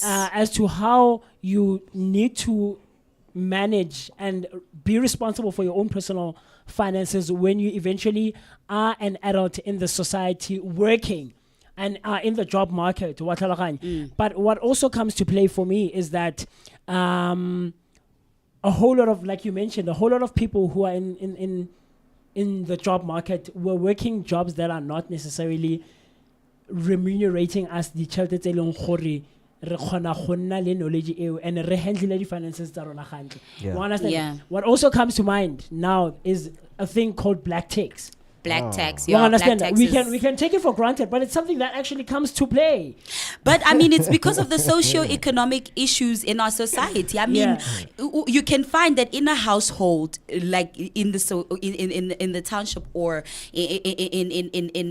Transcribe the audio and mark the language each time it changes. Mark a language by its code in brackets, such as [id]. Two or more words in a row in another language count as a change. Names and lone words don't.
[en] As to how you need to manage and be responsible for your own personal finances when you eventually are an adult in the society working and are in the job market. But what also comes to play for me is that a whole lot of, like you mentioned, a whole lot of people who are in the job market were working jobs that are not necessarily remunerating us the [tn] tšhelete tse leng gore re kgona go nna le knowledge eo and re handle di finances tsa rona gantle. [en] Yeah. You understand? Yeah. What also comes to mind now is a thing called black tax. Black tax. You Yeah, understand black that? taxes. We can take it for granted, but it's something that actually comes to play. But I mean, it's because of the socio-economic issues in our society. I mean, you can find that in a household, like in the township or in